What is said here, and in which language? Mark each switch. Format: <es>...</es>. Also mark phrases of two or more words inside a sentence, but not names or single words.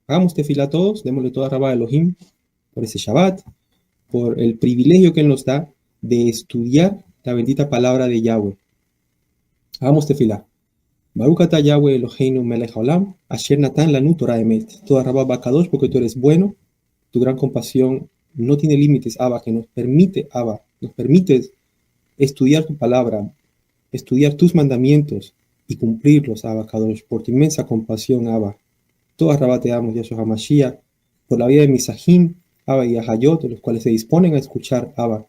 <es>Hagamos tefilá todos, démosle</es> <he>תודה רבה</he> <es>a Elohim por ese Shabbat, por el privilegio que Él nos da de estudiar la bendita palabra de Yahweh. Hagamos tefilá.</es> <he>ברוך אתה יהוה אלוהינו מלך העולם, אשר נתן לנו תורת אמת. תודה רבה בקדוש,</he> <es>porque tú eres bueno, tu gran compasión no tiene límites, Abba, que nos permite, Abba, nos permites estudiar tu palabra, estudiar tus mandamientos y cumplirlos,</es> <he>אבא קדוש,</he> <es>por tu inmensa compasión, Abba.</es> <he>תודה רבה</he> <es>te damos,</es> <he>יהושע המשיח,</he> <es>por la vida de Misahim, Abba, y Ahayot, los cuales se disponen a escuchar, Abba.</es>